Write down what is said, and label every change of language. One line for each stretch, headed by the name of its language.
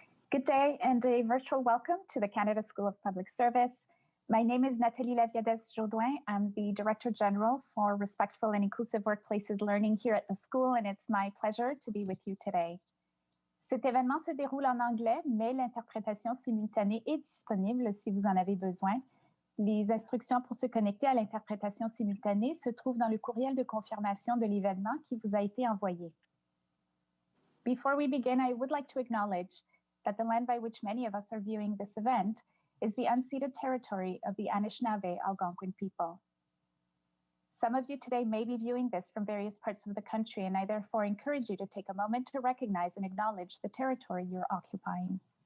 English: Good day and a virtual welcome to the Canada School of Public Service. My name is Nathalie Laviadès-Jourdouin. I'm the Director General for Respectful and Inclusive Workplaces Learning here at the school, and it's my pleasure to be with you today.
French: Cet événement se déroule en anglais, mais l'interprétation simultanée est disponible si vous en avez besoin. Les instructions pour se connecter à l'interprétation simultanée se trouvent dans le courriel de confirmation de l'événement qui vous a été envoyé.
English: Before we begin, I would like to acknowledge that the land by which many of us are viewing this event is the unceded territory of the Anishinaabe Algonquin people. Some of you today may be viewing this from various parts of the country, and I therefore encourage you to take a moment to recognize and acknowledge the territory you're occupying.